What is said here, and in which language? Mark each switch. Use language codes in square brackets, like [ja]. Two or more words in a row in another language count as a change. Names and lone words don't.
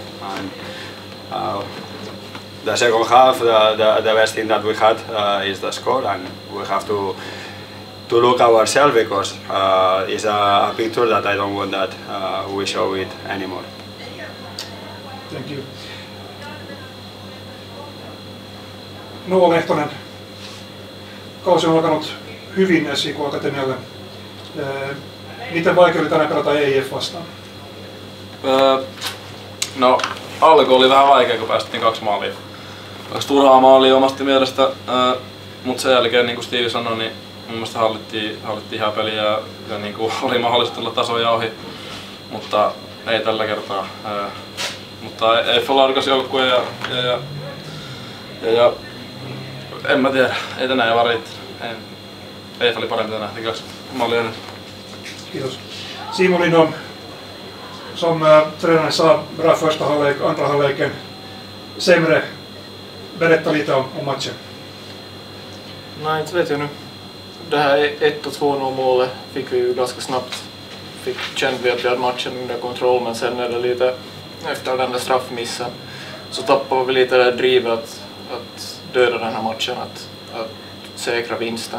[en] And, the second half, the best thing that we had is the score, and we have to look ourselves, because it's a picture that I don't want that we show it anymore. Thank you. [fi] Noa Lehtonen, kausi on alkanut hyvin SJK Akatemialle. Miten vaikea oli tänään pelata EIF vastaan? No, alku oli vähän vaikea, kun päästettiin 2 maalia. 2 turhaa maalia omasta mielestä, mutta sen jälkeen, niin kuin Steve sanoi, niin mun mielestä hallittiin ihan peliä ja niin kuin oli mahdollista tulla tasoja ohi, mutta ei tällä kertaa. Mutta EIF on laadukas joukkue ja en mä tiedä, ei tänään vaan riittänyt. EIF oli parempi tänään, teki 2 maalia ennen. Kiitos. [sv] Simon Lindholm, som tränaren sa, bra första halvlek, andra halvleken sämre. Berätta lite om matchen. Nej, inte vet jag nu. Det här 1- och 2-0 målet fick vi ju ganska snabbt. Kände vi att vi hade matchen under kontroll, men sen är det lite efter den där straffmissen så tappade vi lite det drivet att döda den här matchen, att säkra vinsten.